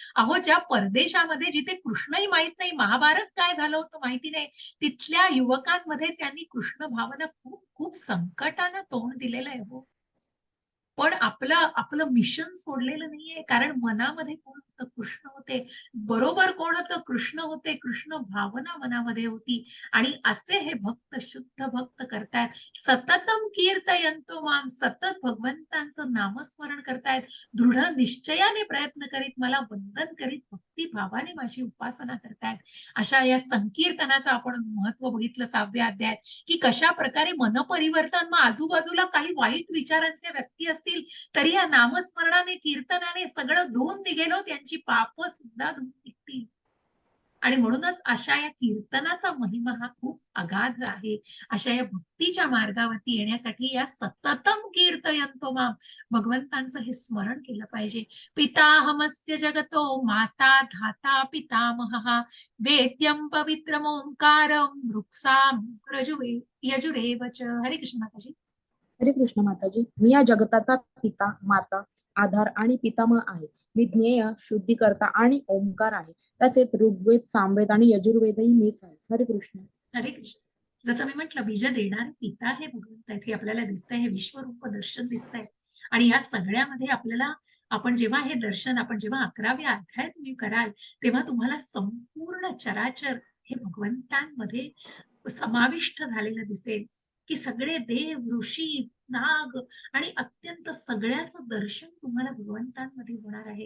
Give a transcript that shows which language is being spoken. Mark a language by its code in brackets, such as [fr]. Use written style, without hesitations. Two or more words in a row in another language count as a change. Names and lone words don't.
[mr] अहो, ज्या परदेशामध्ये जिथे कृष्णही माहित नाही, महाभारत काय झालं होतं माहिती नाही, तिथल्या युवकांमध्ये त्यांनी कृष्ण भावना खूप खूप संकटानं तोंड दिलेलं आहे हो. पण आपलं आपलं मिशन सोडलेलं नाहीये. कारण मनामध्ये कोण होतं? कृष्ण होते. बरोबर कोण होतं? कृष्ण होते. कृष्ण भावना मनामध्ये होती. आणि असे हे भक्त, शुद्ध भक्त करतायत. [sa] सततम कीर्तयन्तो माम, [mr] सतत भगवंतांचं नामस्मरण करतायत. दृढ निश्चयाने प्रयत्न करीत मला वंदन करीत भक्तिभावाने माझी उपासना करतायत. अशा या संकीर्तनाचं आपण महत्व बघितलं 6व्या अध्यायात, की कशा प्रकारे मनपरिवर्तन, मग आजूबाजूला काही वाईट विचारांचे व्यक्ती असतील तरी या नामस्मरणाने, कीर्तनाने सगळं धुवून निघेल, त्यांची पाप सुद्धा धुवून निघतील. आणि म्हणूनच अशा या कीर्तनाचा महिमा हा खूप अगाध आहे. अशा या भक्तीच्या मार्गावरती येण्यासाठी या [sa] सततम कीर्तयन्तो माम, [mr] भगवंतांचं हे स्मरण केलं पाहिजे. [sa] पिताहमस्य जगतो माता धाता पितामहः वेद्यं पवित्रम ओंकारं मृक्साम यजुरेवच. [mr] हरे कृष्ण माताजी. हरे कृष्ण माताजी. मी या जगताचा पिता, माता, आधार आणि पितामह आहे. मी ज्ञेय, शुद्धीकर्ता आणि ओंकार आहे. तसेच ऋग्वेद, सामवेद आणि यजुर्वेदही मीच आहे. हरे कृष्ण. हरे कृष्ण. जसं मी म्हटलं, बीज देणारे पिता हे भगवंत आहेत. हे आपल्याला दिसतंय, हे विश्वरूप दर्शन दिसतंय. आणि या सगळ्यामध्ये आपण जेव्हा हे दर्शन, आपण जेव्हा 11व्या अध्याय तुम्ही कराल, तेव्हा तुम्हाला संपूर्ण चराचर हे भगवंतांमध्ये समाविष्ट झालेलं दिसेल, की सगळे देव, ऋषी, नाग आणि अत्यंत सगळ्याचं दर्शन तुम्हाला भगवंतांमध्ये होणार आहे.